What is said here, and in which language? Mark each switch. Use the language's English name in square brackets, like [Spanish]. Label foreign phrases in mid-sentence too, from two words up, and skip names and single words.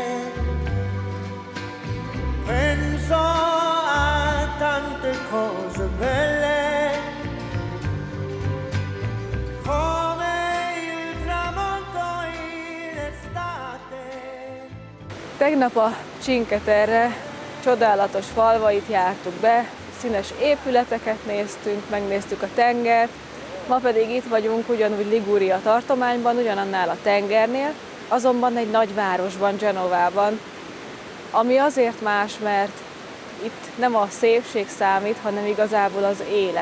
[Italian] Penso a tante cose belle, come il tramonto in estate. [Hungarian] Tegnap a Cinque Terre csodálatos falvait jártuk be, színes épületeket néztünk, megnéztük a tengert, ma pedig itt vagyunk ugyanúgy Liguria tartományban, ugyanannál a tengernél, azonban egy nagy városban, Genovában, ami azért más, mert itt nem a szépség számít, hanem igazából az élet.